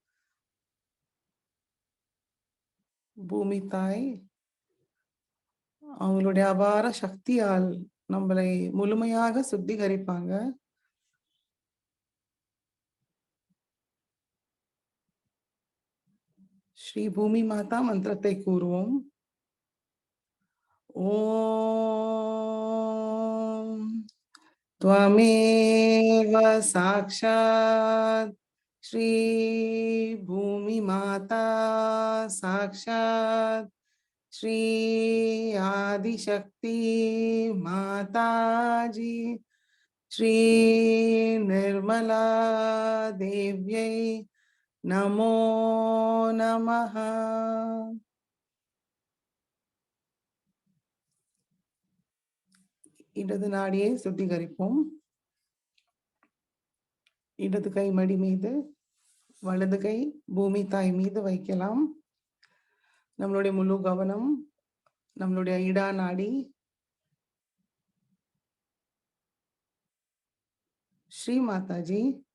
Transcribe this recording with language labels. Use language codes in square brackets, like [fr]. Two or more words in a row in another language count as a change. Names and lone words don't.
[ta] பூமி தாய் அவங்களுடைய அபார சக்தியால் நம்மளை முழுமையாக சுத்திகரிப்பாங்க. ஸ்ரீ பூமி மாதா மந்திரத்தை கூறுவோம். [sa] ஓம் त्वमेव साक्षात् श्री भूमि माता साक्षात् श्री आदिशक्ति माताजी श्री निर्मला देव्यै नमो नमः। [ta] இடது நாடியை சுத்திகரிப்போம். இடது கை மடி மீது, வலது கை பூமி தாய் மீது வைக்கலாம். நம்மளுடைய முழு கவனம் நம்மளுடைய இடா நாடி ஸ்ரீ மாதாஜி,